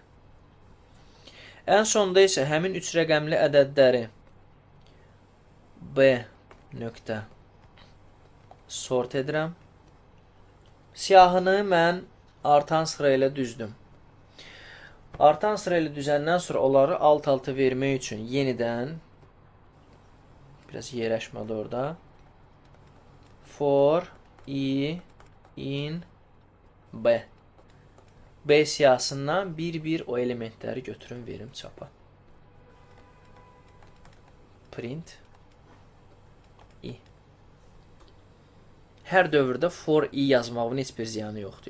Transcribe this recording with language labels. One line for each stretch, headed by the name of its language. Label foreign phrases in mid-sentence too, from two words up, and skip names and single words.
Azerbaijani: Ən sonda isə həmin 3 rəqəmli ədədləri B nöqtə sort edirəm. Siyahını mən artan sıra ilə düzdüm. Artan sıra ilə düzəndən sonra onları alt-alta vermək üçün yenidən biraz yerləşmədi orada.
English: For I in B.
Azerbaijani: B siyahısından bir-bir o elementləri götürün, verim çapa.
English: Print I.
Azerbaijani: Hər dövrdə
English: for I
Azerbaijani: yazmağın heç bir ziyanı yoxdur.